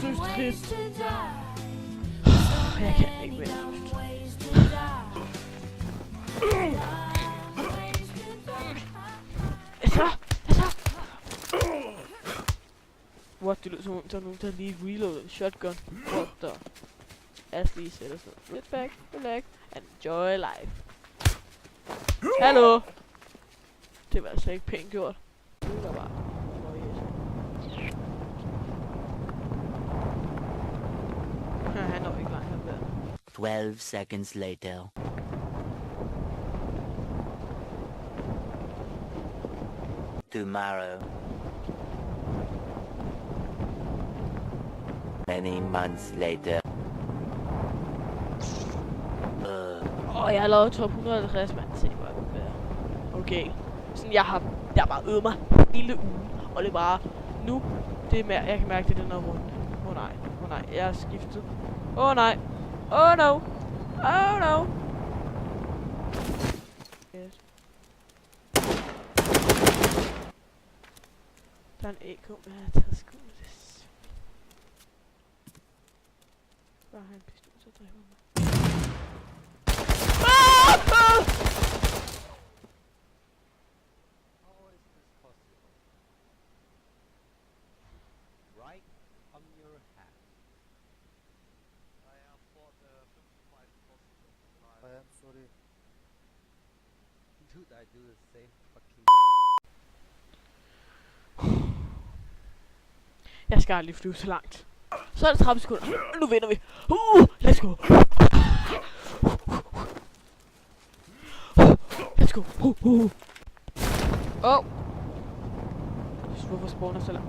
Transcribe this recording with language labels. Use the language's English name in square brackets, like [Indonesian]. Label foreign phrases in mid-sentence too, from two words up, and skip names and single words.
[Danish] trist. Jeg kan ikke mere. What, det lyder som om, der er nogen, der lige reloaded en shotgun. [English] What the? [Danish] Ashley sætter sig. [English] Sit back, relax, and enjoy life. [Danish] Hallo! Det var altså ikke pænt gjort. Det var bare... Han når ikke langt ham der. [English] 12 seconds later. Tomorrow. Many months later. [Danish] Jeg har lavet top 150, mand. Se, hvor jeg vil være. Okay. Sådan, jeg har bare øvet mig hele ugen. Og det er bare nu. Det er jeg kan mærke, det er den her runde. Nej. Jeg har skiftet. Nej. [English] Oh no. Yes. [Danish] Der er en AK, men jeg har taget skoene. Bare have en pistol, så dræber mig. [English] Right on your hat. I am for the 55 possible. I am sorry. Dude, I do the same fucking. [Danish] Jeg skal aldrig flyve så langt. Så er det 30 sekunder. Nu vinder vi. [English] Let's go. Let's go. [Danish] Hvorfor spawner så langt?